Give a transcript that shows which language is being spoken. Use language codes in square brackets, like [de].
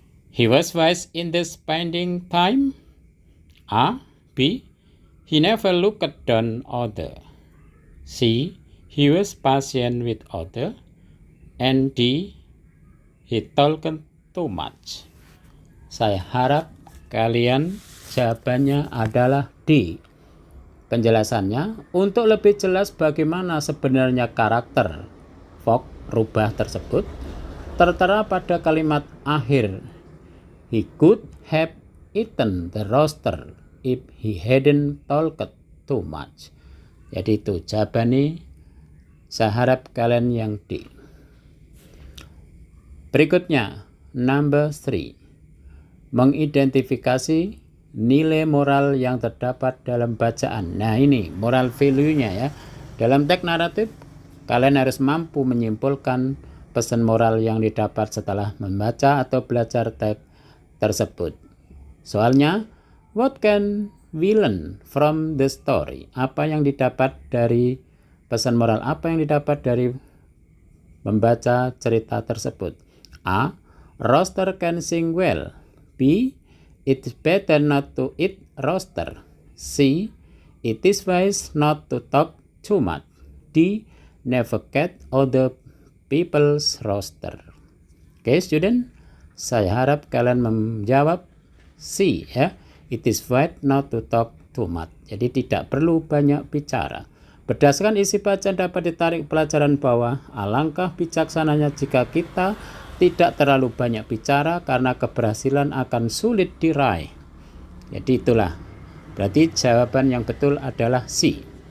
[en] He was wise in the spending time. A. B. He never looked down other. C. He was patient with other, and D. He talked too much. [id] Saya harap kalian jawabannya adalah D. Penjelasannya, untuk lebih jelas bagaimana sebenarnya karakter Fogg rubah tersebut, tertera pada kalimat akhir. [en] He could have eaten the roaster if he hadn't talked too much. [id] Jadi itu jawabannya, saya harap kalian yang D. Berikutnya, number 3. Mengidentifikasi nilai moral yang terdapat dalam bacaan. Nah ini moral value-nya ya. Dalam teks naratif, kalian harus mampu menyimpulkan pesan moral yang didapat setelah membaca atau belajar teks tersebut. [en] Soalnya, what can we learn from the story? [id] Apa yang didapat dari pesan moral? Apa yang didapat dari membaca cerita tersebut? [en] A. Roaster can sing well. B. It's better not to eat roaster. C. It is wise not to talk too much. D. Never get other people's roaster. [id] Oke, student, saya harap kalian menjawab C ya. [en] It is wise not to talk too much. [id] Jadi tidak perlu banyak bicara. Berdasarkan isi bacaan dapat ditarik pelajaran bahwa alangkah bijaksananya jika kita tidak terlalu banyak bicara karena keberhasilan akan sulit diraih. Jadi itulah. Berarti jawaban yang betul adalah C.